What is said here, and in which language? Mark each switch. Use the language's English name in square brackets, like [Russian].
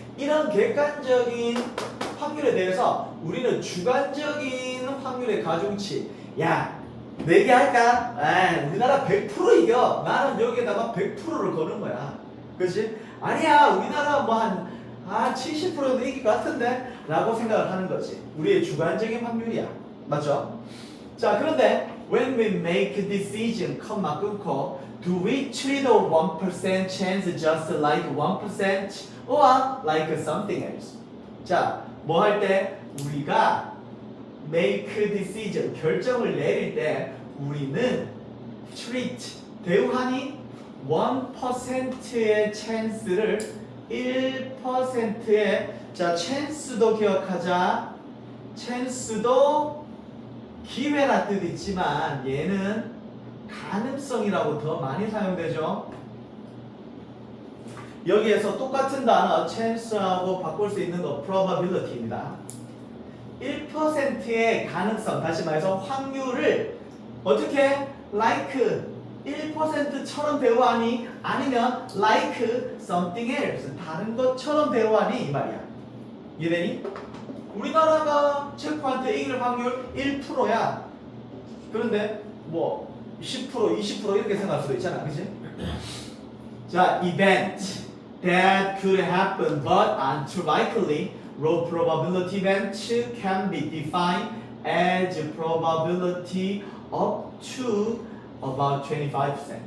[Korean] 이런 객관적인 확률에 대해서 우리는 주관적인 확률의 가중치. 야, 내기 할까? 우리나라 100% 이겨. 나는 여기에다가 100%를 거는 거야. 그렇지? 아니야, 우리나라 뭐 한 70%도 이길 것 같은데? 라고 생각을 하는 거지. 우리의 주관적인 확률이야. 맞죠? 자, 그런데 [English] when we make a decision, [Korean] 컴마 끊고 [English] do we treat a 1% chance just like 1% or like something else? [Korean] 자, 뭐 할 때 우리가 [English] make a decision, [Korean] 결정을 내릴 때 우리는 treat, 대우하니 1%의 chance를 1%의 자, chance도 기억하자. chance도 기회나 뜻 있지만 얘는 가능성이라고 더 많이 사용되죠. 여기에서 똑같은 단어 chance하고 바꿀 수 있는 거 probability입니다. 1%의 가능성, 다시 말해서 확률을 어떻게 like 1%처럼 대우하니 아니면 [English] like something else [Korean] 다른 것처럼 대우하니 이 말이야. 이해되니? 우리나라가 체코한테 이길 확률 1%야. 그런데 뭐 10%, 20% 이렇게 생각할 수도 있잖아, 그치? [English] 자, event that could happen but aren't likely. Low probability event can be defined as probability up to about 25%.